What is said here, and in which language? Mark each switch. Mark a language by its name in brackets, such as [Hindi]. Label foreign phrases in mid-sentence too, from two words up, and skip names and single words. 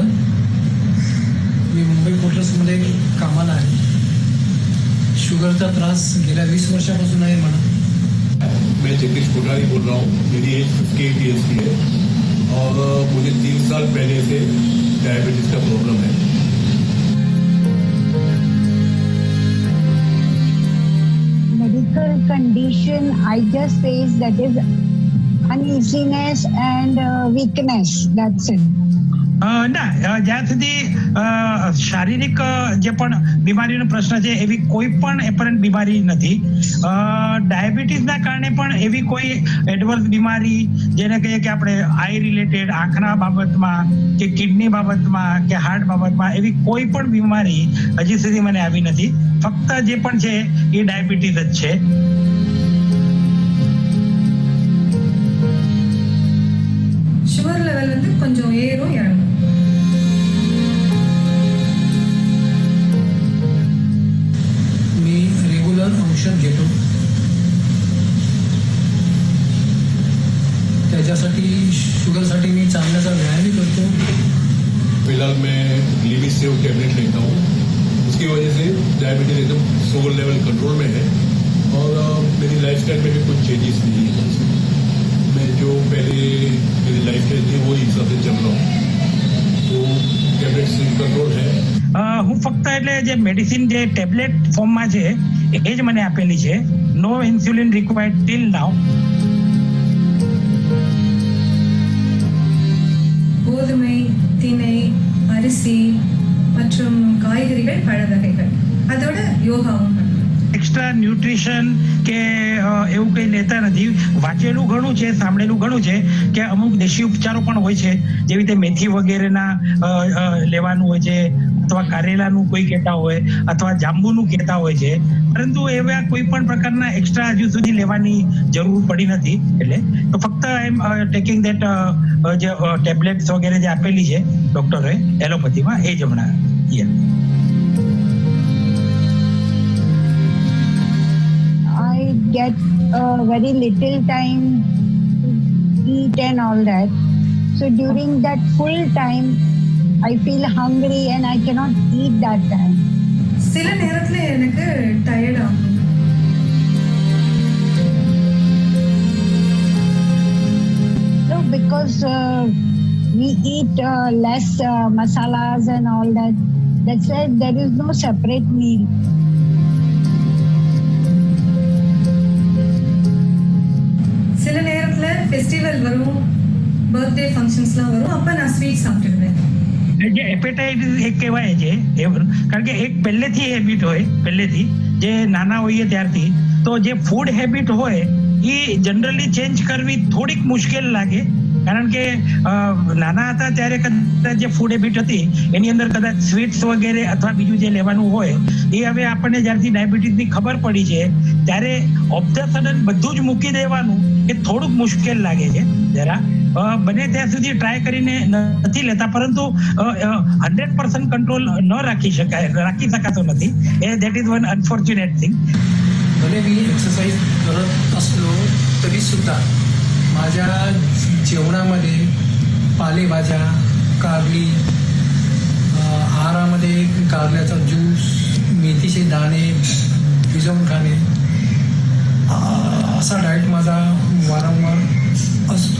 [Marathi] मी मुंबई पोर्टल्समध्ये कामाला आहे. शुगरचा त्रास गेल्या 20 वर्षापासून आहे मला. [Hindi] मैं जगदीश कोठारी बोल रहा हूँ. मेरी एज 58 ईयर्स की है और मुझे 3 साल पहले से डायबिटीज का प्रॉब्लम है. [English] Medical condition I just face, that is uneasiness and weakness. That's it. [Gujarati] ના જ્યાં સુધી શારીરિક જે પણ બીમારીનો પ્રશ્ન છે એવી કોઈ પણ એપરન્ટ બીમારી નથી. ડાયાબિટીસના કારણે પણ એવી કોઈ એડવર્સ બીમારી જેને કહીએ કે આપણે [English] eye related [Gujarati] આંખના બાબતમાં કે કિડની બાબતમાં કે હાર્ટ બાબતમાં એવી કોઈ પણ બીમારી હજી સુધી મને આવી નથી. ફક્ત જે પણ છે એ ડાયાબિટીસ જ છે. [English] sugar level [Tamil] வந்து கொஞ்சம் ஏறும் இறங்கும். [Marathi] मी रेग्युलर औषध घेतो. त्याच्यासाठी शुगरसाठी मी चालण्याचा व्यायामही करतो. [Hindi] फिलहाल मैं लिविसेव टैबलेट लेता हूँ. उसकी वजह से डायबिटीज एकदम [English] sugar level [Hindi] कंट्रोल में है और मेरी लाइफस्टाइल में भी कुछ चेंजेस नहीं है. मैं जो पहले मेरी लाइफस्टाइल थी वो हिसाब से चल रहा हूँ. तो [English] tablet control [Hindi] है. [Gujarati] હું ફક્ત એટલે જે મેડિસિન જે ટેબ્લેટ ફોર્મમાં છે એ જ મને આપેલી છે. [English] No insulin required till now. [Tamil] கோதுமை, திணை, அரிசி மற்றும் காய்கறிகள், பழ வகைகள், அதோட யோகாவும் பண்ணுவேன். [English] extra nutrition [Gujarati] કે એવું કંઈ લેતા નથી. વાંચેલું ઘણું છે, સાંભળેલું ઘણું છે કે અમુક દેશી ઉપચારો પણ હોય છે, જેવી રીતે મેથી વગેરેના લેવાનું હોય છે, અથવા કારેલાનું કોઈ કહેતા હોય, અથવા જાંબુનું કહેતા હોય છે. પરંતુ એવા કોઈ પણ પ્રકારના એક્સ્ટ્રા હજુ સુધી લેવાની જરૂર પડી નથી. એટલે તો ફક્ત [English] I am taking that [Gujarati] જે ટેબ્લેટ્સ વગેરે જે આપેલી છે ડોક્ટરે એલોપેથીમાં એ જ હમણાં. [English] I get very little time to eat and all that. So during that full time, I feel hungry and I cannot eat that time. [Tamil] சில நேரத்துல எனக்கு டயர்ட் ஆகும். [English] No, because we eat less masalas and all that. That's why there is no separate meal. [Tamil] சில நேரத்துல ஃபெஸ்டிவல் வரும், பர்த்டே ஃபங்க்ஷன்ஸ்லாம் வரும், அப்ப நான் ஸ்வீட் சாப்பிட்டுடுவேன். [Gujarati] જે હેપેટાઇટિસ એક કહેવાય છે કારણ કે એક પહેલેથી હેબિટ હોય, પહેલેથી જે નાના હોઈએ ત્યારથી, તો જે [English] food habit [Gujarati] હોય એ જનરલી ચેન્જ કરવી થોડીક મુશ્કેલ લાગે. કારણ કે નાના હતા ત્યારે કદાચ જે [English] food habit [Gujarati] હતી એની અંદર કદાચ સ્વીટ્સ વગેરે અથવા બીજું જે લેવાનું હોય એ હવે આપણને જ્યારથી ડાયાબિટીસની ખબર પડી છે ત્યારે [English] of the sudden [Gujarati] બધું જ મૂકી દેવાનું એ થોડુંક મુશ્કેલ લાગે છે જરા. બને ત્યાં સુધી ટ્રાય કરીને નથી લેતા, પરંતુ 100% કંટ્રોલ ન રાખી શકાતો નથી. [English] That is one unfortunate thing. [Marathi] भले मी एक्सरसाइज करत असलो तरी सुद्धा माझ्या जेवणामध्ये पालेभाज्या, कारली, आहारामध्ये कारल्याचा ज्यूस, मेथीचे दाणे भिजवून खाणे, असा डाएट माझा वारंवार असतो.